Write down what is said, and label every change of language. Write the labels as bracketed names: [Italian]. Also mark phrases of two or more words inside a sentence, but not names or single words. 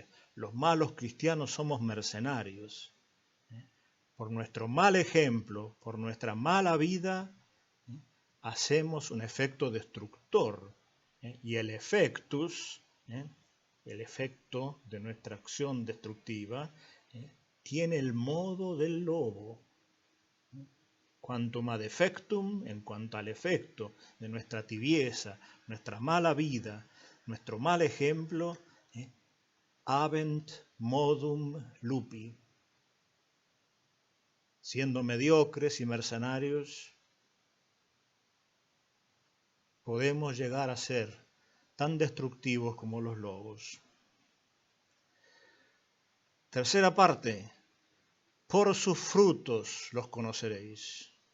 [Spanish] Los malos cristianos somos mercenarios. Por nuestro mal ejemplo, por nuestra mala vida, hacemos un efecto destructor. Y el efectus, el efecto de nuestra acción destructiva, tiene el modo del lobo. [Latin] Quantum ad effectum, [Spanish] en cuanto al efecto de nuestra tibieza, nuestra mala vida, nuestro mal ejemplo, [Latin] habent modum lupi. [Spanish] Siendo mediocres y mercenarios, podemos llegar a ser tan destructivos como los lobos. Tercera parte, por sus frutos los conoceréis.